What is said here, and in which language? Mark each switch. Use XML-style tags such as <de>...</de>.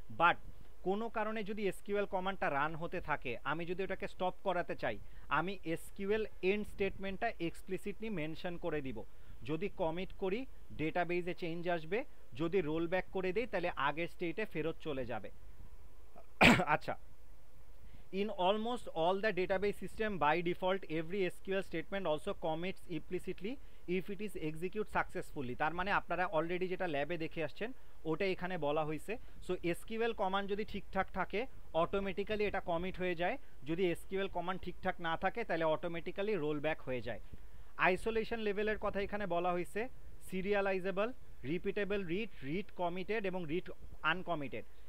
<bn>But কোনো কারণে যদি এসকিউএল কমান্ডটা রান হতে থাকে, আমি যদি ওটাকে স্টপ করাতে চাই, আমি এসকিউএল এন্ড স্টেটমেন্টটা এক্সপ্লিসিটলি মেনশন করে দিব। যদি কমিট করি ডেটাবেজে চেঞ্জ আসবে, যদি রোল ব্যাক করে দিই তাহলে আগের স্টেটে ফেরত চলে যাবে।</bn> <en>আচ্ছা, in almost all the database system by default every SQL statement also commits implicitly if it is execute successfully।</en> <bn>তার মানে আপনারা অলরেডি যেটা ল্যাবে দেখে আসছেন ওটা এখানে বলা হয়েছে। সো এসকিউএল কমান্ড যদি ঠিকঠাক থাকে অটোমেটিক্যালি এটা কমিট হয়ে যায়, যদি এসকিউএল কমান্ড ঠিকঠাক না থাকে তাহলে অটোমেটিক্যালি রোল ব্যাক হয়ে যায়। আইসোলেশন লেভেলের কথা এখানে বলা হয়েছে, serializable, repeatable read, read committed এবং রিড আনকমিটেড।</bn>